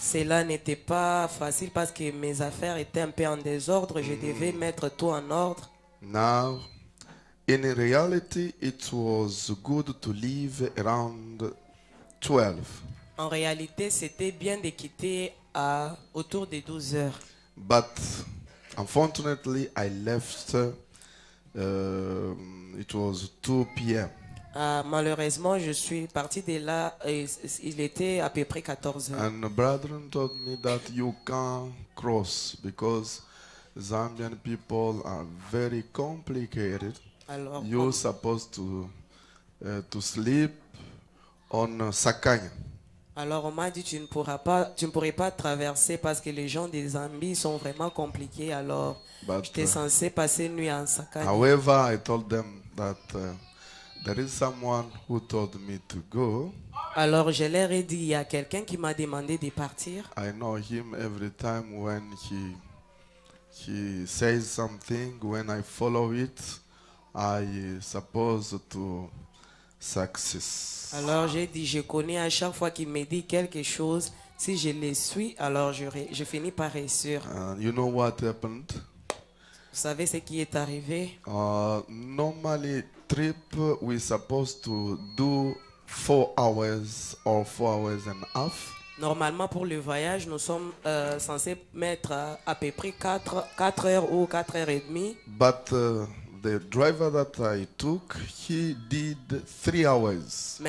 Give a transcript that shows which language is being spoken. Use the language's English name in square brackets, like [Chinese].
[French] cela n'était pas facile parce que mes affaires étaient un peu en désordre. Je devais mettre tout en ordre. [English] Now, in reality, it was good to leave around 12. [French] En réalité, c'était bien de quitter autour des 12 heures. [English] But unfortunately, I left. It was 2 p.m. [French] Malheureusement, je suis parti de là. Il était à peu près 14 heures. [English] And the brethren told me that you can't cross because Zambian people are very complicated. [French] Alors, [English] You're supposed to sleep on Sakanya. [French] alors on m'a dit tu ne pourrais pas traverser parce que les gens des Zambie sont vraiment compliqués. Alors [English] But, [French] j'étais censé passer nuit en Sakanya. [English] however, I told them that there is someone who told me to go. [French] Alors je leur ai dit il y a quelqu'un qui m'a demandé de partir. [English] I know him every time when he says something. When I follow it, I supposed to success. [French] Alors j'ai dit je connais à chaque fois qu'il me dit quelque chose. Si je le suis, alors je finis par réussir. [English] You know what happened? [French] Vous savez ce qui est arrivé? [English] Normally, trip we supposed to do 4 hours or 4 hours and a half. [French] Normalement, pour le voyage, nous sommes censés mettre à peu près 4 heures ou 4 heures et demie. [English] But the driver that I took, he did 3 hours.